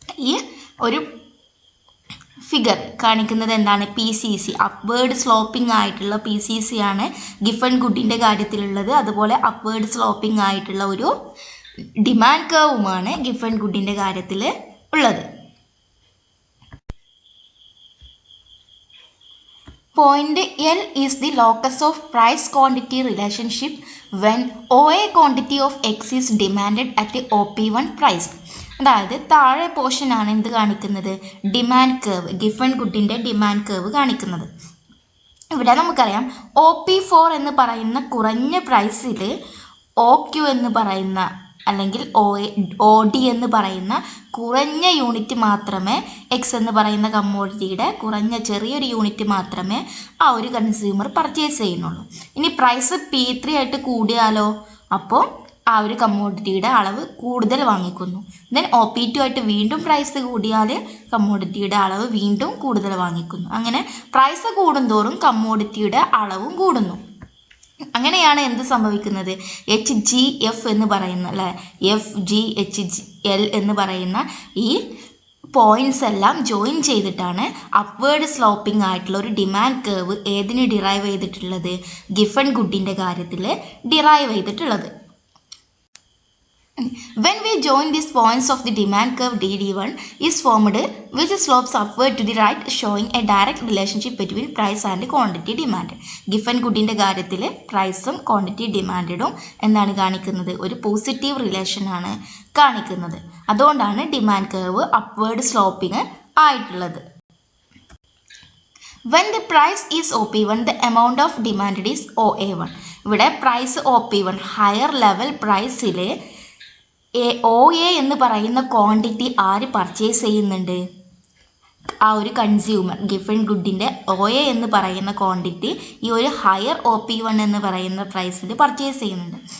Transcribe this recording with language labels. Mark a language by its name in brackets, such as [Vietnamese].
[Malayalam] ഈ ഒരു ഫിഗർ കാണിക്കുന്നത് എന്താണ്? PCC, അപ്വേർഡ് സ്ലോപ്പിംഗ് ആയിട്ടുള്ള PCC ആണ് ഗിഫൺ ഗുഡിൻ്റെ കാര്യത്തിലുള്ളത്. അതുപോലെ അപ്വേർഡ് സ്ലോപ്പിംഗ് ആയിട്ടുള്ള ഒരു ഡിമാൻഡ് കർവുമാണ് ഗിഫൺ ഗുഡിൻ്റെ കാര്യത്തിൽ ഉള്ളത്. [English] Point L is the locus of price quantity relationship when OA quantity of X is demanded at the OP1 price. [Malayalam] അതായത് താഴെ പോർഷനാണ് എന്ത് കാണിക്കുന്നത്? Demand curve, Giffen ഗുഡിൻ്റെ demand curve കാണിക്കുന്നത്. ഇവിടെ നമുക്കറിയാം OP4 എന്ന് പറയുന്ന കുറഞ്ഞ പ്രൈസിൽ OQ എന്ന് പറയുന്ന അല്ലെങ്കിൽ OD എന്ന് പറയുന്ന കുറഞ്ഞ യൂണിറ്റ് മാത്രമേ, എക്സ് എന്ന് പറയുന്ന കമ്മോഡിറ്റിയുടെ കുറഞ്ഞ ചെറിയൊരു യൂണിറ്റ് മാത്രമേ ആ ഒരു കൺസ്യൂമർ പർച്ചേസ് ചെയ്യുന്നുള്ളൂ. ഇനി പ്രൈസ് P3 ആയിട്ട് കൂടിയാലോ? അപ്പോൾ ആ ഒരു കമ്മോഡിറ്റിയുടെ അളവ് കൂടുതൽ വാങ്ങിക്കുന്നു. ദെൻ OP2 ആയിട്ട് വീണ്ടും പ്രൈസ് കൂടിയാൽ കമ്മോഡിറ്റിയുടെ അളവ് വീണ്ടും കൂടുതൽ വാങ്ങിക്കുന്നു. അങ്ങനെ പ്രൈസ് കൂടുന്തോറും കമ്മോഡിറ്റിയുടെ അളവും കൂടുന്നു. അങ്ങനെയാണ് എന്ത് സംഭവിക്കുന്നത്? HGF എന്ന് പറയുന്ന അല്ലെ, FGHL എന്ന് പറയുന്ന ഈ പോയിന്റ്സ് എല്ലാം ജോയിൻ ചെയ്തിട്ടാണ് അപ്വേർഡ് സ്ലോപ്പിംഗ് ആയിട്ടുള്ള ഒരു ഡിമാൻഡ് കർവ് ഏതിന് ഡിറൈവ് ചെയ്തിട്ടുള്ളത്? ഗിഫൺ ഗുഡിൻ്റെ കാര്യത്തിൽ ഡിറൈവ് ചെയ്തിട്ടുള്ളത്. [English] When we join these points of the demand curve DD1 is formed which slopes upward to the right showing a direct relationship between price and quantity demand. [Malayalam] Giffen ഗുഡിൻ്റെ കാര്യത്തിൽ പ്രൈസും quantity ഡിമാൻഡും എന്താണ് കാണിക്കുന്നത്? ഒരു positive റിലേഷനാണ് കാണിക്കുന്നത്. അതുകൊണ്ടാണ് demand curve upward sloping ആയിട്ടുള്ളത്. [English] When the price is OP1 the amount of demanded is OA1. [Malayalam] ഇവിടെ പ്രൈസ് OP1 ഹയർ ലെവൽ പ്രൈസിൽ OA എന്ന് പറയുന്ന ക്വാണ്ടിറ്റി ആര് പർച്ചേസ് ചെയ്യുന്നുണ്ട്? ആ ഒരു കൺസ്യൂമർ. ഗിഫൺ ഗുഡിൻ്റെ OA എന്ന് പറയുന്ന ക്വാണ്ടിറ്റി ഈ ഒരു ഹയർ OP1 എന്ന് പറയുന്ന പ്രൈസിൽ പർച്ചേസ് ചെയ്യുന്നുണ്ട്.